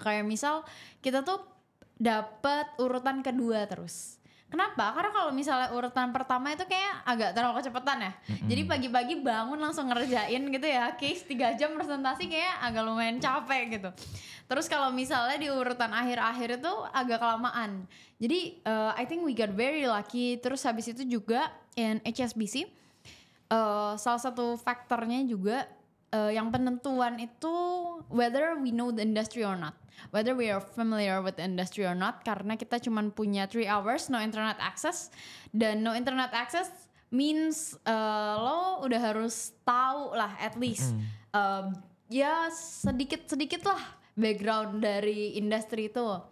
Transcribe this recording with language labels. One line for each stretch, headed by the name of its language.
Indonesian: Kayak misal kita tuh dapat urutan kedua terus. Kenapa? Karena kalau misalnya urutan pertama itu kayak agak terlalu kecepatan ya. Jadi pagi-pagi bangun langsung ngerjain gitu ya. Case 3 jam presentasi kayak agak lumayan capek gitu. Terus kalau misalnya di urutan akhir-akhir itu agak kelamaan.
English: Jadi I think we got very lucky.
Indonesian: Terus habis itu juga in HSBC salah satu faktornya juga yang penentuan itu whether we know the industry or not.
English: Whether we are familiar with the industry or not, karena kita cuma punya 3 hours no internet access, dan no internet access means lo udah harus tahu lah at least ya sedikit lah background dari industri itu.